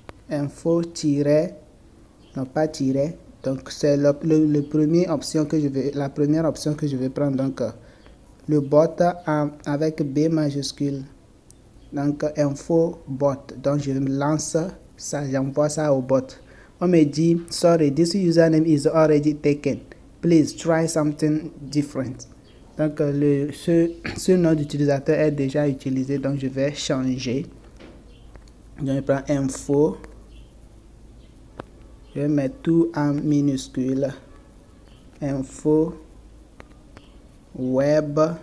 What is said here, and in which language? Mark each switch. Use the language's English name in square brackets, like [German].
[French] info non pas tiret, donc c'est la première option que je vais prendre, donc le bot avec B majuscule, donc info bot, donc je lance ça, j'envoie ça au bot. [English] On me dit, sorry, this username is already taken. Please try something different. [French] Donc, ce nom d'utilisateur est déjà utilisé, donc je vais changer. Donc, je prends info. Je vais mettre tout en minuscule. Info. Web.